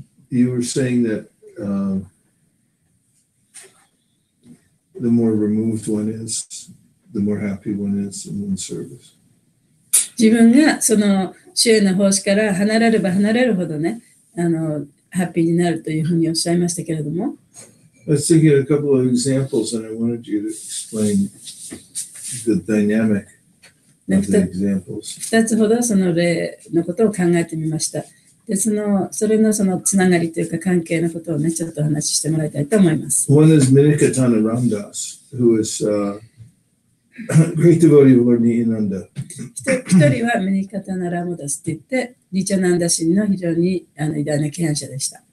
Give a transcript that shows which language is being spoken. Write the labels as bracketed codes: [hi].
[en] You were saying that the more removed one is, the more happy one is in one's service. [ja] 自分がその主への奉仕から離れれば離れるほどね、ハッピーになるというふうにおっしゃいましたけれども。 [en] I was thinking of a couple of examples, and I wanted you to explain the dynamic of the examples. [ja] 2つほどその例のことを考えてみました。で、それのそのつながりというか関係のことをね、ちょっとお話ししてもらいたいと思います。 [en] One is Minikatana Ramdas, who is a great devotee of Lord Nityananda. [ja] 一人はミニカタナ・ラムダスといって、ニチャナンダ神の非常に偉大な敬愛者でした。